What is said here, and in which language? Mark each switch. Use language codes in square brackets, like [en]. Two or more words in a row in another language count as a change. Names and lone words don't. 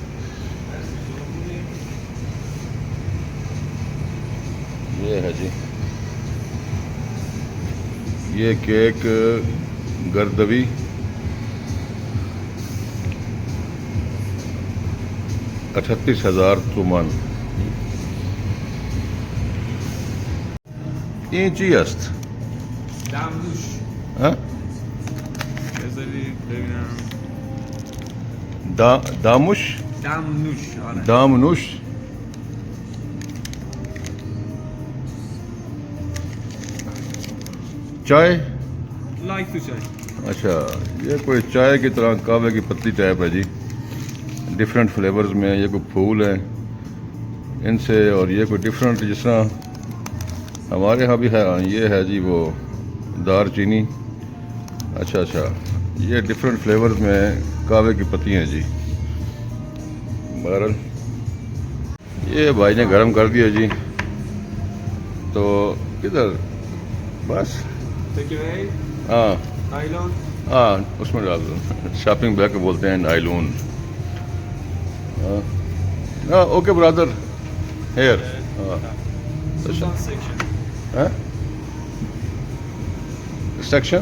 [hi] ये है जी, ये केक गर्दवी, $38,000 तुमान। [fa] इंची است. دمنوش ها؟ بذاری ببینم. داموش؟ دمنوش آره. دامنوش. [hi] चाय? [en] like to chai. [hi] अच्छा, ये कोई चाय की तरह कहवे की पत्ती टाइप है जी, [en] different flavours [hi] में। ये कोई फूल है इनसे, और ये कोई डिफरेंट, जिस तरह हमारे यहाँ भी है। ये है जी वो दार चीनी, अच्छा अच्छा, ये [en] different flavours [hi] में कहवे की पत्ती हैं जी। बहरहाल ये भाई ने गर्म कर दिया जी, तो किधर बस [en] Take it away. [hi] हाँ [en] Nylon. [hi] हाँ उसमें डाल दो। [en] shopping bag [hi] बोलते हैं नायलून। [en] हाँ okay brother, here. हाँ Sudan section. [hi] हाँ सेक्शन